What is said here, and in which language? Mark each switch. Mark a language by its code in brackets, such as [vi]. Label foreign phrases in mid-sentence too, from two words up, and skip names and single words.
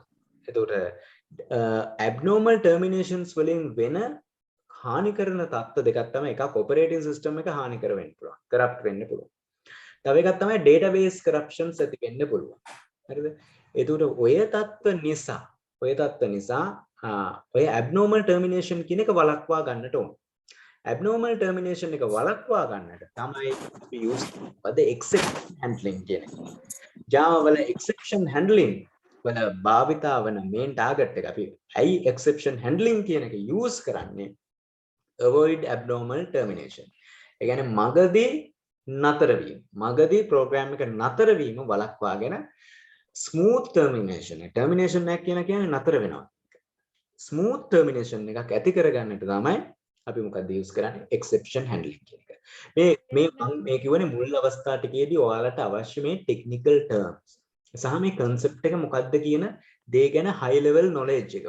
[si] එතකොට [en] abnormal terminations [si] වලින් වෙන හානි කරන තත්ත්ව දෙකක් තමයි එකක් [en] operating system [si] එක හානි කර වෙන්න පුළුවන්. corrupt වෙන්න පුළුවන්. තව එකක් තමයි [en] database corruptions [si] ඇති වෙන්න පුළුවන්. හරිද? එතකොට ඔය තත්ත්ව නිසා ඔය [en] abnormal termination [si] කියන එක වළක්වා ගන්නට ඕන. [en] abnormal termination [si] එක වළක්වා ගන්නට තමයි අපි use කරන්නේ [en] exception handling [si] කියන එක. Java වල [en] exception handling [si] වල භාවිතා වන [en] main target [si] එක අපි ඇයි [en] exception handling [si] කියන එක use කරන්නේ [en] avoid abnormal termination. [si] ඒ කියන්නේ මගදී නතර වීම. මගදී program එක නතර වීම වළක්වාගෙන [en] smooth termination. [si] termination එකක් කියන්නේ නතර වෙනවා. [en] smooth termination [si] එකක් ඇති කරගන්නට තමයි අපි මොකක්ද use කරන්නේ [en] exception handling [si] කියන එක. මේ කියවනේ මුල් අවස්ථා ටිකේදී ඔයාලට අවශ්‍ය මේ [en] technical terms [si] සහ මේ concept එක මොකක්ද කියන දේ ගැන [en] high level knowledge [si] එක.